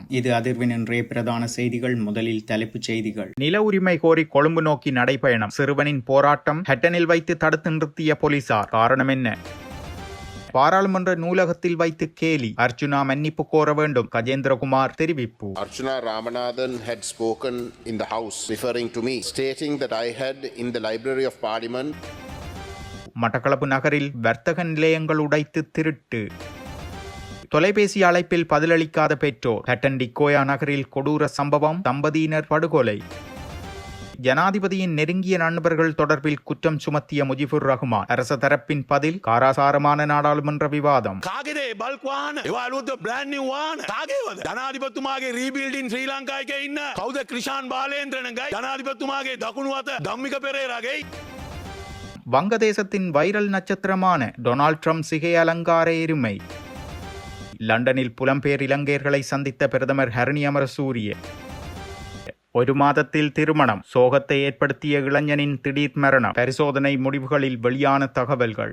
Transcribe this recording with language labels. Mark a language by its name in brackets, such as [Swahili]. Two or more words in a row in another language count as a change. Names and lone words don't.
[Tamil] இது அதிர்வின் இன்றைய பிரதான செய்திகள். முதலில் தலைப்புச் செய்திகள். நில உரிமை கோரி கொழும்பு நோக்கி நடைபயணம். சிறுவனின் போராட்டம் ஹட்டனில் வைத்து தடுத்து நிறுத்திய போலீசார். காரணம் என்ன? பாராளுமன்ற நூலகத்தில் வைத்து கேலி. அர்ச்சுனா மன்னிப்பு கோர வேண்டும். கஜேந்திரகுமார் தெரிவிப்பு. [English] Archana Ramanathan had spoken in the House referring to me, stating that I had in the Library of Parliament. [Tamil] மட்டக்களப்பு நகரில் வர்த்தக நிலையங்கள் உடைத்து திருட்டு. தொலைபேசி அழைப்பில் பதிலளிக்காத பெற்றோர். ஹட்டன் டிக்கோயா நகரில் கொடூர சம்பவம். தம்பதியினர் படுகொலை. ஜனாதிபதியின் நெருங்கிய நண்பர்கள் தொடர்பில் குற்றம் சுமத்திய முஜிபுர் ரஹ்மான். அரச தரப்பின் பதில். காராசாரமான நாடாளுமன்ற விவாதம். [Sinhala] ජනාධිපතුමාගේ රීබිල්ඩින් ශ්‍රී ලංකාවේ ඉන්න කවුද? ක්‍රිෂාන් බාලේන්ද්‍රනගයි ජනාධිපතුමාගේ දකුණු අත ධම්මික පෙරේරාගේ. [Tamil] வங்கதேசத்தின் வைரல் நட்சத்திரமான டொனால்ட் ட்ரம்ப் சிகை அலங்கார எருமை. லண்டனில் புலம்பெயர் இலங்கையர்களை சந்தித்த பிரதமர் ஹரணி அமரசூரிய. ஒரு மாதத்தில் திருமணம். சோகத்தை ஏற்படுத்திய இளைஞனின் திடீர் மரணம். பரிசோதனை முடிவுகளில் வெளியான தகவல்கள்.